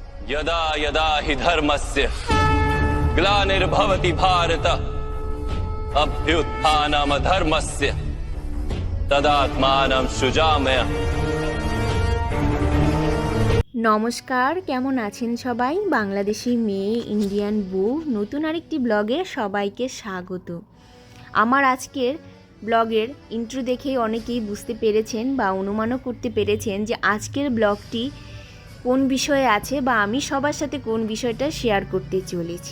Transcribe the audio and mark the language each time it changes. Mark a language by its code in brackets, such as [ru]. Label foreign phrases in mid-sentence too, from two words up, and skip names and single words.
[sa] यदा यदा हि धर्मस्य ग्लानिर्भवति भारत अभ्युत्थानमधर्मस्य तदात्मानं सृजामि। [bn] নমস্কার, কেমন আছেন সবাই? বাংলাদেশি মেয়ে ইন্ডিয়ান বউ নতুন আরেকটি ব্লগে সবাইকে স্বাগত। আমার আজকের ব্লগের ইন্ট্রো দেখেই অনেকেই বুঝতে পেরেছেন বা অনুমানও করতে পেরেছেন যে আজকের ব্লগটি কোন বিষয়ে আছে বা আমি সবার সাথে কোন বিষয়টা শেয়ার করতে চলেছি।